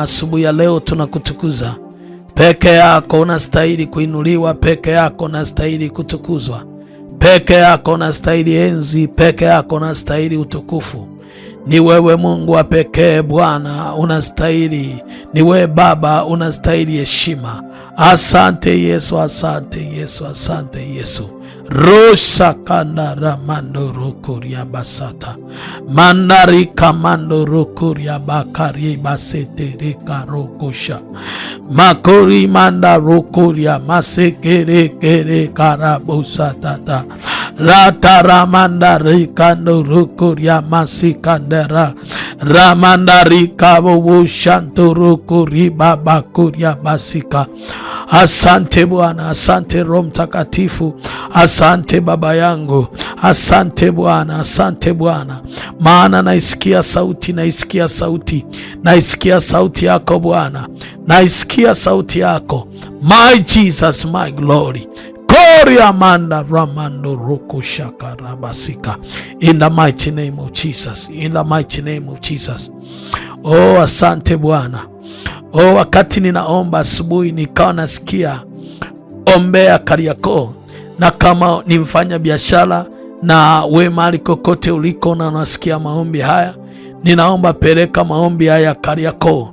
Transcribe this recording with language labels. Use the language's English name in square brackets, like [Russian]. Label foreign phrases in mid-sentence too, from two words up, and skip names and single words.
[Swahili] Asubuhi ya leo tunakutukuza. Peke yako unastahili kuinuliwa, peke yako unastahili kutukuzwa, peke yako unastahili enzi, peke yako unastahili utukufu. Ni wewe Mungu wa pekee Bwana, unastahili. Ni wewe Baba, unastahili heshima. Asante Yesu, asante Yesu, asante Yesu. Rosa kandara mando rukuria basata mandari kamando rukuria bakari basete reka rokosha makori manda rukuria masekere kere karabusa tata rata ramanda rikando rukuria masikandera ramanda rikabo shanto rukuri baba kuria basika. Asante Bwana, asante Roho Mtakatifu, asante Baba yangu, asante Bwana, asante Bwana, maana naisikia sauti, naisikia sauti, naisikia sauti yako Bwana, naisikia sauti yako. [English] My Jesus, my glory. Kori amanda ramando roko shaka rabasika. In the mighty name of Jesus, in the mighty name of Jesus. [Swahili] Oh, asante Bwana. Wakati ninaomba asubuhi nikawa nasikia ombea Kariakoo, na kama ni mfanya biashara na we mahali kokote uliko na unasikia maombi haya, ninaomba peleka maombi haya Kariakoo.